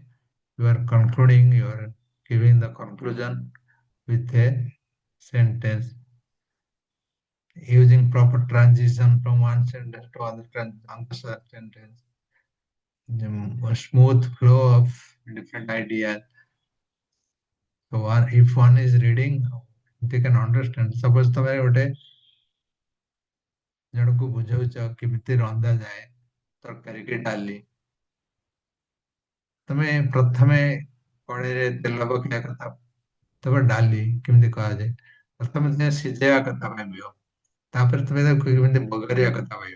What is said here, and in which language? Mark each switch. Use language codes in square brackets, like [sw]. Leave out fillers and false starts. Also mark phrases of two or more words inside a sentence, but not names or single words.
[en] You are concluding, you are giving the conclusion with a sentence using proper transition from one sentence to another sentence. A smooth flow of different ideas. So if one is reading, they can understand. [or] Suppose ତମେ ଗୋଟେ ଜଣକୁ ବୁଝାଉଛ କେମିତି ରନ୍ଧା ଯାଏ ତରକାରୀ କି ଡାଲି, ତମେ ପ୍ରଥମେ କড়େଇରେ ତେଲ ପକେଇବା କଥା, ତାପରେ ଡାଲି କେମିତି କରାଯାଏ ପ୍ରଥମେ ତୁମେ ସିଝେଇବା କଥା ଭାବିବ, ତାପରେ ତୁମେ ତାକୁ କେମିତି ବଘାରିବା କଥା ଭାବିବ।